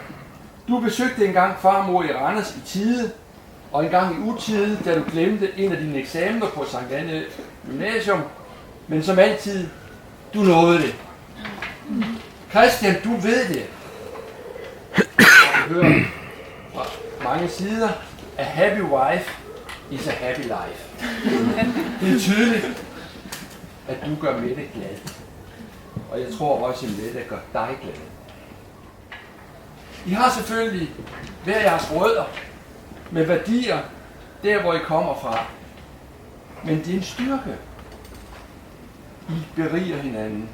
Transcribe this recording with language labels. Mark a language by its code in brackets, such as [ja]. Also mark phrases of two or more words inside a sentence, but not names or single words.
[da] Du besøgte engang farmor i Randers i tide, og engang i utide, da du glemte en af dine eksamener på Sankt Anne Gymnasium. Men som altid, du nåede det. Christian, du ved det. Jeg hører fra mange sider, [en] a happy wife is a happy life. [da] Det er tydeligt, at du gør Mette glad. Og jeg tror også, at Mette gør dig glad. I har selvfølgelig hver jeres rødder med værdier, der hvor I kommer fra. Men det er en styrke. I beriger hinanden.